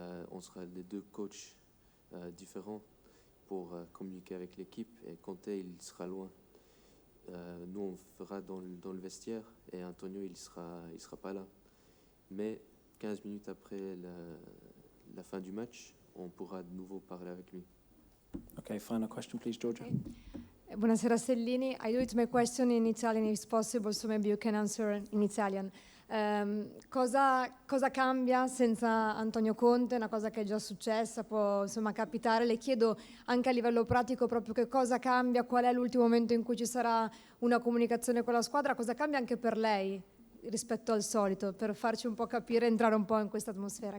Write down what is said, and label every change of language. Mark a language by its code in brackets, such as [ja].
[fr] On sera les deux coachs différents pour communiquer avec l'équipe. Et Conte, il sera loin. Nous, on fera dans le vestiaire et Antonio, il sera pas là. Mais 15 minutes après la fin du match, on pourra de nouveau parler avec lui. [en] Okay, final question, please, Georgia. [it] Okay. Buonasera Stellini. [en] I do it my question in Italian if possible, so maybe you can answer in Italian. [it] Cosa cambia senza Antonio Conte? Una cosa che è già successa, può insomma capitare. Le chiedo anche a livello pratico proprio che cosa cambia, qual è l'ultimo momento in cui ci sarà una comunicazione con la squadra, cosa cambia anche per lei rispetto al solito, per farci un po' capire, entrare un po' in questa atmosfera.